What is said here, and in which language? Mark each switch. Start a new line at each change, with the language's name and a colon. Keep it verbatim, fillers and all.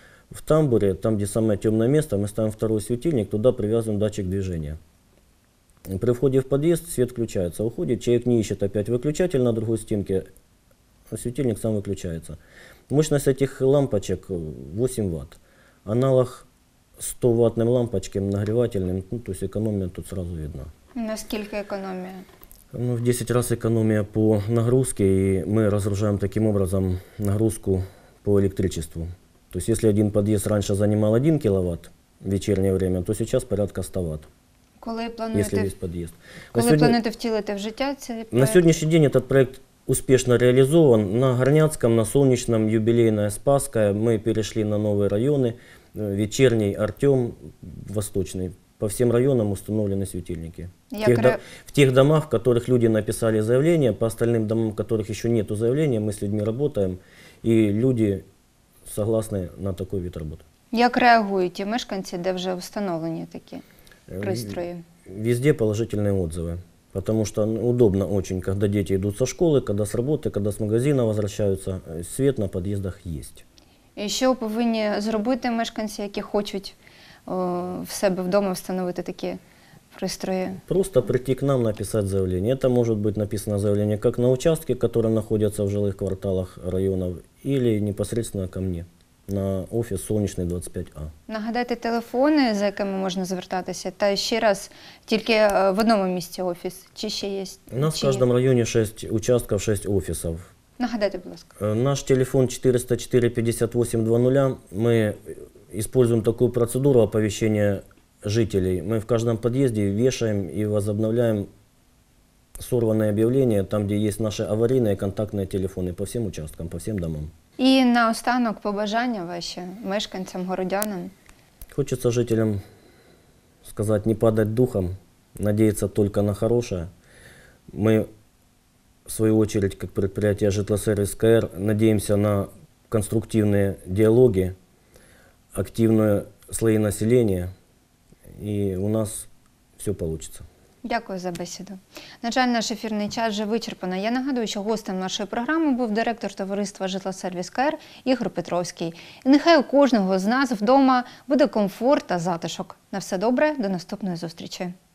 Russian: В тамбуре, там где самое темное место, мы ставим второй светильник, туда привязываем датчик движения. При входе в подъезд свет включается, уходит, человек не ищет опять выключатель на другой стенке, светильник сам выключается. Мощность этих лампочек восемь ватт.
Ukrainian: Аналог сто ваттним лампочкам нагрівательним, ну, тобто економія тут одразу видна. Наскільки економія? Ну, в десять раз економія по нагрузці, і ми розгружаємо таким образом нагрузку по електричеству. Тобто, якщо один під'їзд раніше займав один кіловат в вечірнє время, то зараз порядка сто ватт. Коли плануєте, Коли сьогодні... плануєте втілити в життя цей проект? На сьогоднішній день цей проект
Russian: успешно реализован. На Горняцком, на Солнечном, Юбилейная, Спасская мы перешли на новые районы. Вечерний, Артем, Восточный. По всем районам установлены светильники. В тех, до... в тех домах, в которых люди написали заявление, по остальным домам, в которых еще нет заявления, мы с людьми работаем, и люди согласны на такой вид работы.
Ukrainian: Як реагують ті мешканці, де вже встановлені такі пристрої?
Russian: Везде положительные отзывы. Потому что удобно очень, когда дети идут со школы, когда с работы, когда с магазина возвращаются, свет на подъездах есть.
Ukrainian: І що повинні зробити мешканці, які хочуть о, в себе вдома встановити такі пристрої?
Russian: Просто прийти к нам, написать заявление. Это может быть написано заявление как на участке, которые находятся в жилых кварталах районов, или непосредственно ко мне
Ukrainian: на офіс
Russian: Сонячний двадцять п'ять А.
Ukrainian: Нагадайте телефони, за якими можна звертатися, та ще раз, тільки в одному місці офіс, чи ще є? У нас в чи... кожному районі шість участків, шість офісів. Нагадайте, будь ласка. Наш телефон чотириста чотири п'ятдесят вісім двадцять. Ми використовуємо таку процедуру оповіщення жителей. Ми в кожному під'їзді вішаємо і возобновляємо сорвані об'явлення, там, де є наші аварійні і контактні телефони по всім участкам, по всім домам. І наостанок побажання ваші мешканцям, городянам? Хочеться жителям сказати, не падати духом, надіятися тільки на хороше,
Russian: Мы, в свою очередь, как предприятие «Житлосервис КР», надеемся на конструктивные диалоги, активные слои населения, и у нас все получится.
Ukrainian: Дякую за бесіду. На жаль, наш ефірний час вже вичерпано. Я нагадую, що гостем нашої програми був директор товариства «Житлосервіс КР» Ігор Петровський. І нехай у кожного з нас вдома буде комфорт та затишок. На все добре, до наступної зустрічі.